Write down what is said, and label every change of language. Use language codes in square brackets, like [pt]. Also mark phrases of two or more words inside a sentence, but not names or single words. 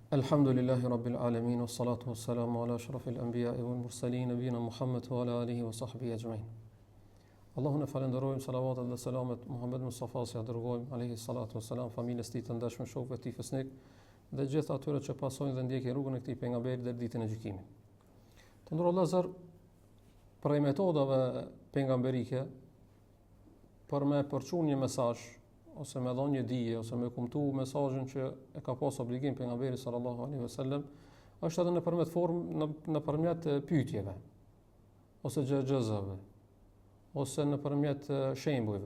[ar] الحمد لله رب العالمين والصلاة والسلام على أشرف الأنبياء والمرسلين نبينا محمد وعلى آله وصحبه أجمعين. [sq] Allahun e falenderojmë, salavatet dhe selamet Muhammed Mustafa si dërgojmë, [ar] عليه الصلاة والسلام, [sq] familjes tij të ndershme, shokëve të tij fesnik dhe gjithë atyre që pasojnë dhe ndjekin rrugën e këtij pejgamberi deri ditën e gjykimit. Të nderuar vëllezër, për metodave pejgamberike për me përçuar një mesazh ose me dhënë një dije ose me kumtu mesazhin që e ka pas obligim pejgamberi [ar] صلى الله عليه وسلم, [sq] është edhe nëpërmjet pyetjeve ose xhaxhave ose nëpërmjet shembujve.